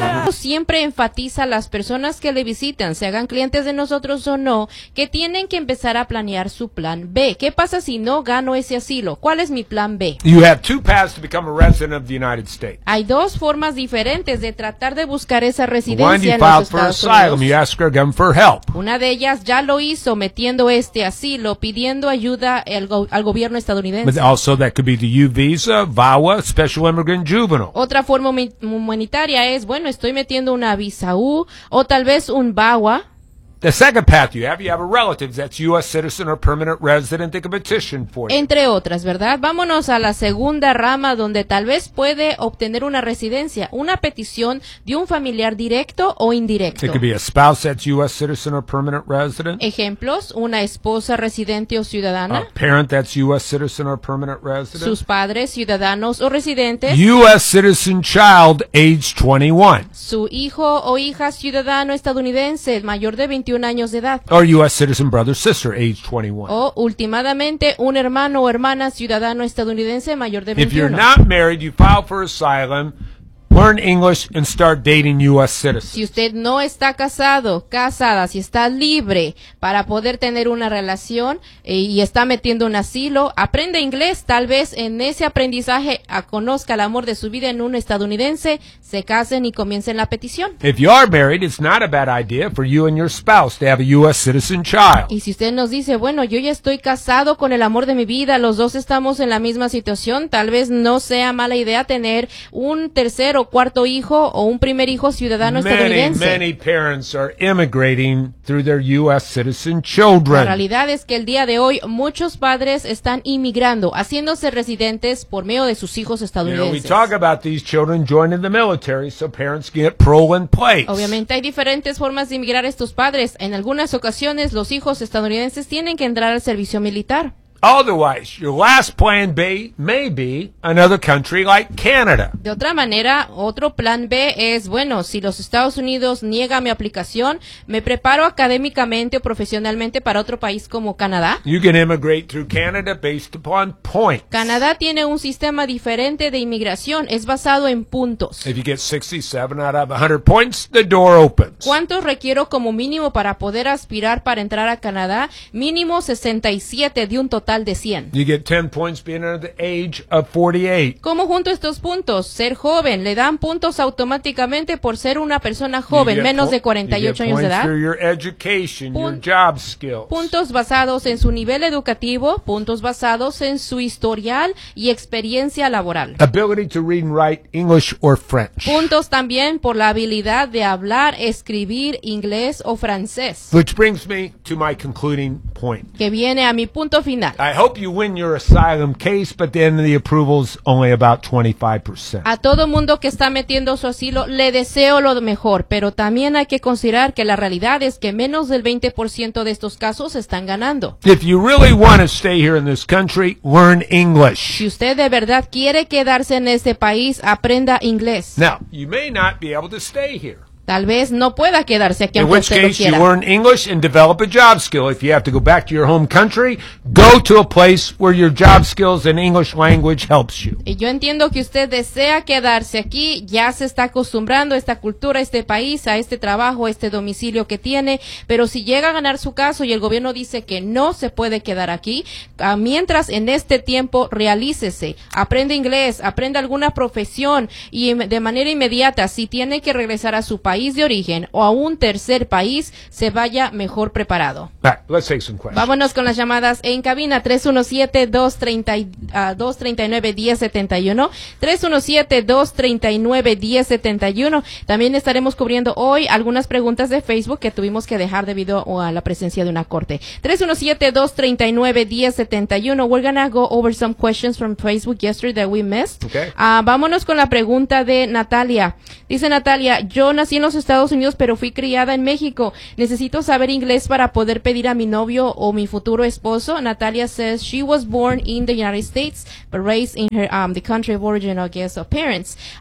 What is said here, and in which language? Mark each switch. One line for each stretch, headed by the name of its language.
Spanish: siempre enfatiza a las personas que le visitan, se hagan clientes de nosotros o no, que tienen que empezar a planear su plan B. ¿Qué pasa si no gano ese asilo? ¿Cuál es mi plan B?
English: You have two paths to become a resident of the United States.
Spanish: Hay dos formas diferentes de tratar de buscar esa residencia en los Estados Unidos.
English: You ask her again for help.
Spanish: Una de ellas ya lo hizo metiendo este asilo, pidiendo ayuda al gobierno estadounidense.
English: But also that could be the U visa, VAWA, Special Immigrant Juvenile.
Spanish: Otra forma humanitaria es, bueno, estoy metiendo una visa U o tal vez un VAWA.
English: The second path you have a relative that's U.S. citizen or permanent resident that can petition for you.
Spanish: Entre otras, ¿verdad? Vámonos a la segunda rama donde tal vez puede obtener una residencia, una petición de un familiar directo o indirecto.
English: It could be a spouse that's U.S. citizen or permanent resident.
Spanish: Ejemplos, una esposa residente o ciudadana.
English: A parent that's U.S. citizen or permanent resident.
Spanish: Sus padres, ciudadanos o residentes.
English: U.S. citizen child age 21.
Spanish: Su hijo o hija ciudadano estadounidense, mayor de 21 años de edad.
English: Or U.S. citizen brother sister age 21.
Spanish: O últimamente un hermano o hermana ciudadano estadounidense mayor de 21.
English: If you're not married, you file for asylum. Learn English and start dating U.S. citizens.
Spanish: Si usted no está casado, casada, si está libre para poder tener una relación y está metiendo un asilo, aprende inglés. Tal vez en ese aprendizaje conozca el amor de su vida en un estadounidense, se casen y comiencen la petición.
English: If you are married, it's not a bad idea for you and your spouse to have a U.S. citizen child.
Spanish: Y si usted nos dice, bueno, yo ya estoy casado con el amor de mi vida, los dos estamos en la misma situación, tal vez no sea mala idea tener un tercer o cuarto hijo o un primer hijo ciudadano estadounidense.
English: Many parents are immigrating through their U.S. citizen children.
Spanish: La realidad es que el día de hoy muchos padres están inmigrando, haciéndose residentes por medio de sus hijos estadounidenses.
English: You know, we talk about these children joining the military so parents get parole in place.
Spanish: Obviamente hay diferentes formas de inmigrar estos padres. En algunas ocasiones los hijos estadounidenses tienen que entrar al servicio militar.
English: Otherwise, your last plan B may be another country like Canada.
Spanish: De otra manera, otro plan B es, bueno, si los Estados Unidos niega mi aplicación, me preparo académicamente o profesionalmente para otro país como Canadá.
English: You can immigrate through Canada based upon points.
Spanish: Canadá tiene un sistema diferente de inmigración, es basado en puntos.
English: If you get 67 out of 100 points, the door opens.
Spanish: ¿Cuántos requiero como mínimo para poder aspirar para entrar a Canadá? Mínimo 67 de un total.
English: You get 10 points being under the age of 48.
Spanish: ¿Cómo junto estos puntos? Ser joven, le dan puntos automáticamente por ser una persona joven, menos de 48 años de edad.
English: You get points for your education, your job skills.
Spanish: Puntos basados en su nivel educativo, puntos basados en su historial y experiencia laboral.
English: Ability to read and write English or French.
Spanish: Puntos también por la habilidad de hablar, escribir inglés o francés.
English: Which brings me to my concluding point.
Spanish: Que viene a mi punto final.
English: I hope you win your asylum case, but then the approval is only about 25%.
Spanish: A todo mundo que está metiendo su asilo, le deseo lo mejor, pero también hay que considerar que la realidad es que menos del 20% de estos casos están ganando.
English: If you really want to stay here in this country, learn English.
Spanish: Si usted de verdad quiere quedarse en este país, aprenda inglés.
English: Now, you may not be able to stay here.
Spanish: Tal vez no pueda quedarse aquí aunque usted lo quiera.
English: In which case, you learn English and develop a job skill. If you have to go back to your home country, go to a place where your job skills and English language helps you.
Spanish: Y yo entiendo que usted desea quedarse aquí, ya se está acostumbrando a esta cultura, a este país, a este trabajo, a este domicilio que tiene, pero si llega a ganar su caso y el gobierno dice que no se puede quedar aquí, mientras en este tiempo realícese, aprende inglés, aprenda alguna profesión y de manera inmediata, si tiene que regresar a su país de origen o a un tercer país, se vaya mejor preparado.
English: Let's take some questions.
Spanish: Vámonos con las llamadas en cabina 317-239-1071, 317-239-1071. También estaremos cubriendo hoy algunas preguntas de Facebook que tuvimos que dejar debido a la presencia de una corte. 317-239-1071.
English: We're gonna go over some questions from Facebook yesterday that we missed. Okay.
Spanish: Vámonos con la pregunta de Natalia. Dice Natalia, yo nací en los Estados Unidos, pero fui criada en México. Necesito saber inglés para poder pedir a mi novio o mi futuro esposo.
English: Natalia says she was born in the United States, but raised in her the country of origin, I guess, of parents.